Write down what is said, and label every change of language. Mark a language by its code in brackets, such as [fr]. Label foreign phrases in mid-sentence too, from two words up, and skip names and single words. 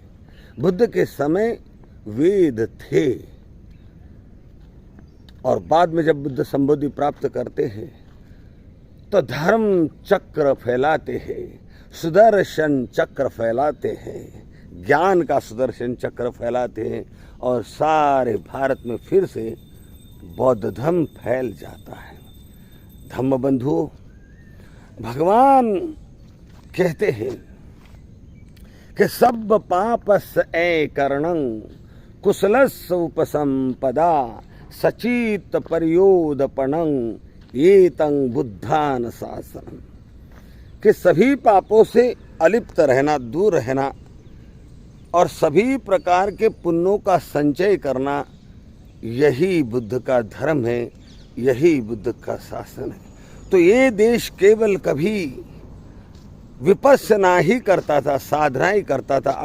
[hi] बुद्ध के समय वेद थे और बाद में जब बुद्ध संबोधि प्राप्त करते हैं तो धर्म चक्र फैलाते हैं, सुदर्शन चक्र फैलाते हैं, ज्ञान का सुदर्शन चक्र फैलाते हैं और सारे भारत में फिर से बौद्ध धर्म फैल जाता है। धम्म बंधुओं, भगवान कहते हैं कि [pi] सब पापस करणं कुशलस्य उपसंपदा सचित पर्योदपणं एतं बुद्धान शासनम, [hi] कि सभी पापों से अलिप्त रहना, दूर रहना और सभी प्रकार के पुण्यों का संचय करना, यही बुद्ध का धर्म है, यही बुद्ध का शासन है। तो ये देश केवल कभी विपश्यना ही करता था, साधना ही करता था।